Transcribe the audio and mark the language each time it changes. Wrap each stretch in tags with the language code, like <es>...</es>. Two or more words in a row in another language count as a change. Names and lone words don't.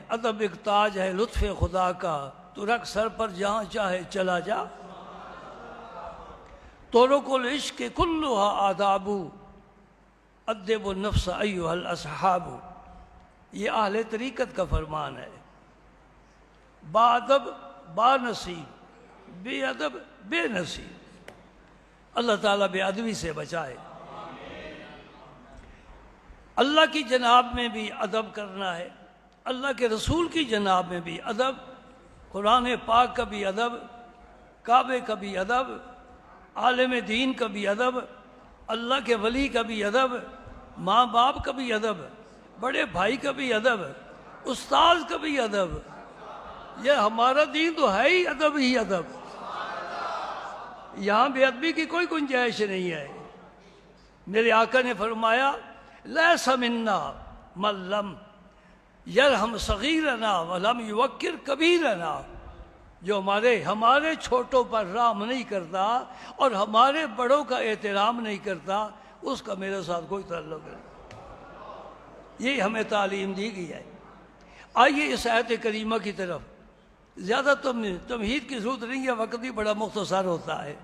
<ur>ادب ایک تاج ہے لطف خدا کا، تو رکھ سر پر جہاں چاہے چلا جا،</ur> <ar>طرق العشق کلھا آداب، ادب النفس ایھا الاصحاب۔</ar> <ur>یہ اہل طریقت کا فرمان ہے۔ با ادب با نصیب، بے ادب بے نصیب۔ اللہ تعالیٰ بے ادبی سے بچائے۔ اللہ کی جناب میں بھی ادب کرنا ہے، اللہ کے رسول کی جناب میں بھی ادب، قرآن پاک کا بھی ادب، کعبے کا بھی ادب، عالم دین کا بھی ادب، اللہ کے ولی کا بھی ادب، ماں باپ کا بھی ادب، بڑے بھائی کا بھی ادب، استاذ کا بھی ادب۔ یہ ہمارا دین تو ہے ہی ادب ہی ادب، یہاں بے ادبی کی کوئی گنجائش نہیں ہے۔ میرے آقا نے فرمایا</ur> <ar>لیس منا من لم یرحم صغیرنا ولم یوقر کبیرنا،</ar> <ur>جو ہمارے چھوٹوں پر رحم نہیں کرتا اور ہمارے بڑوں کا احترام نہیں کرتا، اس کا میرے ساتھ کوئی تعلق نہیں۔ یہ ہمیں تعلیم دی گئی ہے۔ آئیے اس آیت کریمہ کی طرف، زیادہ تمہید کی ضرورت نہیں ہے، وقت بھی بڑا مختصر ہوتا ہے۔</ur>